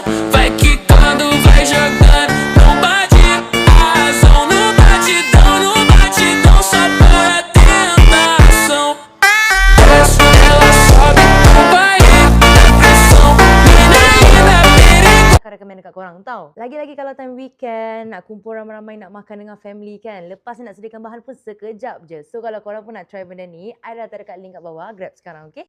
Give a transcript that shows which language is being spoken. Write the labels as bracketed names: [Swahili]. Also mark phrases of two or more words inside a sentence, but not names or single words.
[Portuguese] Vai quicando, vai jogando, não bate a razão. No batidão, só para tentação. Desce, ela sobe no baile é pressão. Mina linda, perigosa. [Malay] Akan recommend dekat korang tau. Lagi-lagi kalau [English] time weekend, [Malay] nak kumpul ramai-ramai, nak makan dengan family kan. Lepas ni nak sediakan bahan pun sekejap je. So kalau korang pun nak try benda ni, I dah letak dekat link kat bawah. Grab sekarang, okay?